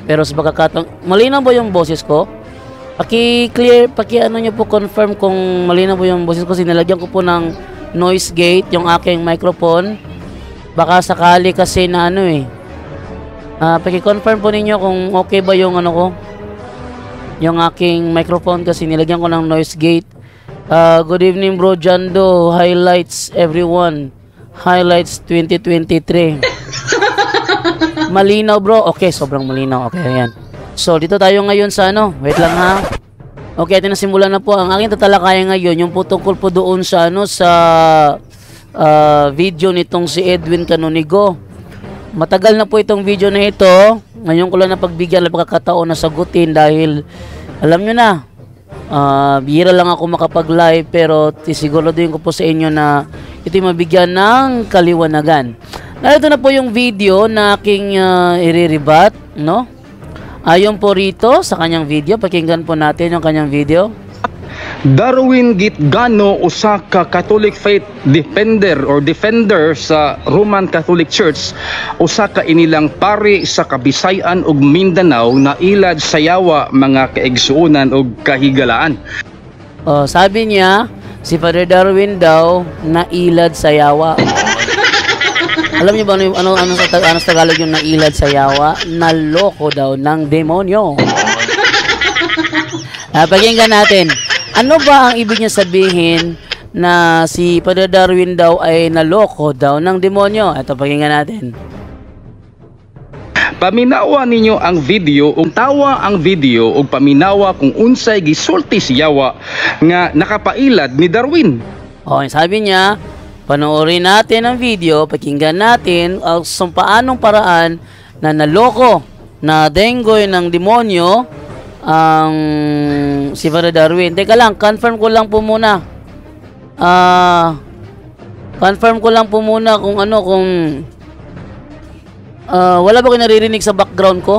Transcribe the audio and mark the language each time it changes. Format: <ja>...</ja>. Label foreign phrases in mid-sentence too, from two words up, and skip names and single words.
<tl>Pero sa pagkakataon, malinaw ba yung boses ko? Paki-clear, nyo po confirm kung malinaw po yung boses ko. Sinalagyan ko po ng</tl> <en>noise gate</en> <tl>yung aking microphone. Baka sakali kasi na paki-confirm po ninyo kung okay ba yung yung aking microphone kasi nilagyan ko ng</tl> <en>noise gate. Good evening bro Jando, highlights everyone. Highlights 2023.</en> <tl>Malinaw bro. Okay, sobrang malinaw. Okay, ayan. So dito tayo ngayon sa wait lang ha. Okay, atin na simulan na po ang aking tatalakayan ngayon, yung po tungkol po doon sa video nitong si Edwin Canonigo. Matagal na po itong video na ito. Ngayon ko lang napagbigyan ng pagkakataon na sagutin dahil alam nyo na, bihira lang ako makapag-live pero siguraduhin ko po sa inyo na ito'y mabigyan ng kaliwanagan. Narito na po yung video na aking iriribat, no? Ayon po rito sa kanyang video, pakinggan po natin yung kanyang video.</tl> <ceb>Darwin Gitgano, usa ka</ceb> <en>Catholic faith defender</en> <ceb>sa Roman Catholic Church, usa ka inilang pari sa Kabisayan ug Mindanao na ilad sa yawa mga kaigsuonan ug kahigalaan.</ceb> <tl>Sabi niya, si Father Darwin daw</tl> <ceb>na ilad sa yawa.</ceb> <tl>Alam niyo ba ano sa Tagalog yung</tl> <ceb>nailad sa yawa?</ceb> <tl>Naloko daw ng demonyo. Pakinggan natin. Ano ba ang ibig niya sabihin na si Father Darwin daw ay naloko daw ng demonyo? Ito, pakinggan natin.</tl> <ceb>Paminawa ninyo ang video, ug tawa ang video ug paminawa kung unsay gisulti si yawa nga nakapailad ni Darwin.</ceb> <tl>Sabi niya, panoorin natin ang video, pakinggan natin kung paanong paraan na naloko na denggoy ng demonyo ang si Father Darwin. Teka lang, confirm ko lang po muna. Kung wala ba kayo naririnig sa background ko?</tl>